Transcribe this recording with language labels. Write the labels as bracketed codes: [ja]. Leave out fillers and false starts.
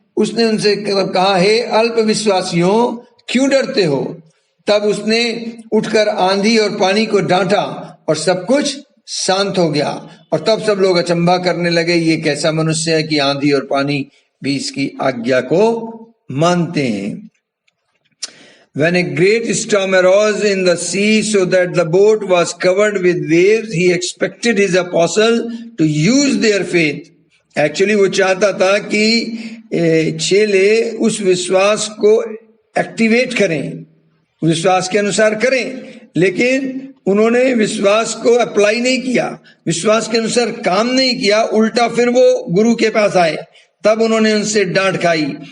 [hi] उसने उनसे कहा, हे अल्प विश्वासियों, क्यों डरते हो? तब उसने उठकर आंधी और पानी को डांटा और सब कुछ शांत हो गया। और तब सब लोग अचंभा करने लगे, ये कैसा मनुष्य है कि आंधी और पानी भी इसकी आज्ञा को मानते हैं। [en] When a great storm arose in the sea so that the boat was covered with waves, he expected his apostle to use their faith. [hi] Actually वो चाहता था कि चेले उस विश्वास को एक्टिवेट करें, विश्वास के अनुसार करें, लेकिन उन्होंने विश्वास को अप्लाई नहीं किया, विश्वास के अनुसार काम नहीं किया। उल्टा फिर वो गुरु के पास आए, तब उन्होंने उनसे डांट खाई।